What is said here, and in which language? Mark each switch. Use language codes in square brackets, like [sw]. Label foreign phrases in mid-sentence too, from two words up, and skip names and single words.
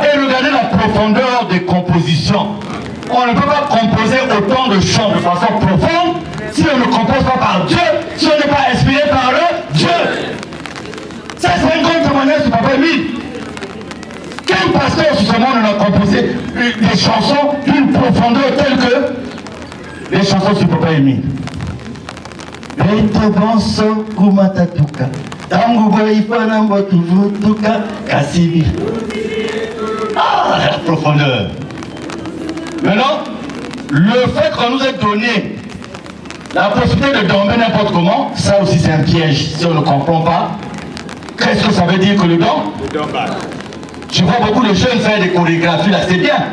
[fr] Et regardez la profondeur des compositions. On ne peut pas composer autant de chants de façon profonde si on ne compose pas par Dieu, si on n'est pas inspiré par le Dieu. Ça, c'est un grand témoignage de Papa Émile. Quel pasteur sur ce monde a composé des chansons d'une profondeur telle que les chansons sur Papa Émile? [kg] Beto bonso kumatatuka, tangu boifana mbotuvutuka, kasibi. [fr] Ah, la profondeur. Maintenant, le fait qu'on nous ait donné la possibilité de dormir n'importe comment, ça aussi c'est un piège si on ne comprend pas. Qu'est-ce que ça veut dire que le don? Je vois beaucoup de jeunes faire des chorégraphies là, c'est bien.